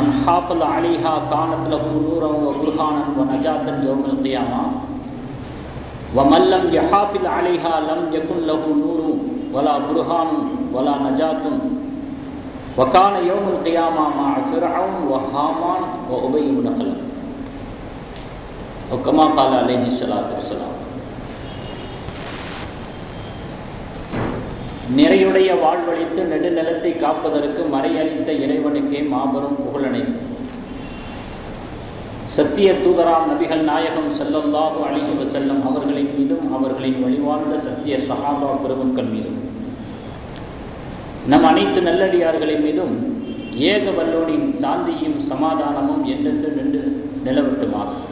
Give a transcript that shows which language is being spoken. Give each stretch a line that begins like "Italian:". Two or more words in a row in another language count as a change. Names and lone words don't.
Arabic: حافظ عليها كانت له نورا وبرهانا ونجاة يوم القيامة، ومن لم يحافظ عليها لم يكن له نور ولا برهان ولا نجاة، وكان يوم القيامة مع فرعون وهامان وأبي بن خلف، وكما قال عليه الصلاة والسلام.
Tamil: நிறையுடைய வாழ்வழித்து நெடுநிலத்தை காப்பதற்கு மறையளித்த இறைவனுக்கே மாபெரும் புகழனைத்து சத்திய தூதராம் நபிகள் நாயகம்
Arabic: صلى الله عليه وسلم
Tamil: அவர்களின் மீதும் அவர்களின் வழிவாழ்ந்த சத்திய சஹாபா பெருமக்கள் மீதும் நம் அனைத்து நல்லடியார்களின் மீதும் ஏக வல்லோனின் சாந்தியும் சமாதானமும் என்றென்று நின்று நிலவட்டுமாக.